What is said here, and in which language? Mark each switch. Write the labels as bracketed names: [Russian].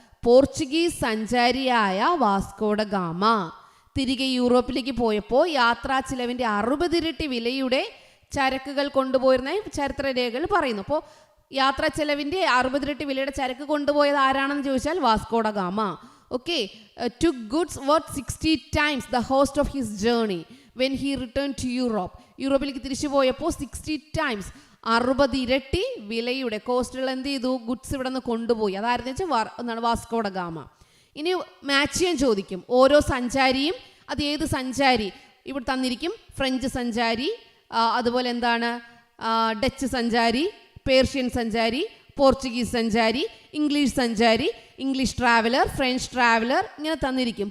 [Malayalam] Portuguese സഞ്ചാരിയായ Vasco da gamma തിരികെ യൂറോപ്പിലേക്ക് പോയപ്പോൾ യാത്രാ ചിലവിൻ്റെ 60 ഇരട്ടി വിലയുടെ ചരക്കുകൾ കൊണ്ടുപോയിരുന്ന ചരിത്രരേഖകൾ പറയുന്നു. അപ്പോൾ യാത്രാ ചെലവിൻ്റെ 60 ഇരട്ടി വിലയുടെ ചരക്ക് കൊണ്ടുപോയത് ആരാണെന്ന് ചോദിച്ചാൽ Vasco da gamma. [English] Okay, took goods worth 60 times the cost of his journey when he returned to Europe. [Malayalam] യൂറോപ്പിലേക്ക് തിരിച്ചു പോയപ്പോൾ [English] 60 times [Malayalam] 60 ഇരട്ടി വിലയുടെ കോസ്റ്റുകൾ എന്ത് ചെയ്തു? ഗുഡ്സ് ഇവിടെ നിന്ന് കൊണ്ടുപോയി. അതായിരുന്നു വെച്ചാൽ വാസ്കോഡ ഗാമ. ഇനി മാച്ച് ചെയ്യാൻ ചോദിക്കും. ഓരോ സഞ്ചാരിയും അത് ഏത് സഞ്ചാരി ഇവിടെ തന്നിരിക്കും. ഫ്രഞ്ച് സഞ്ചാരി, അതുപോലെ എന്താണ് ഡച്ച് സഞ്ചാരി, പേർഷ്യൻ സഞ്ചാരി, പോർച്ചുഗീസ് സഞ്ചാരി, ഇംഗ്ലീഷ് സഞ്ചാരി, ഇംഗ്ലീഷ് ട്രാവലർ, ഫ്രഞ്ച് ട്രാവലർ, ഇങ്ങനെ തന്നിരിക്കും.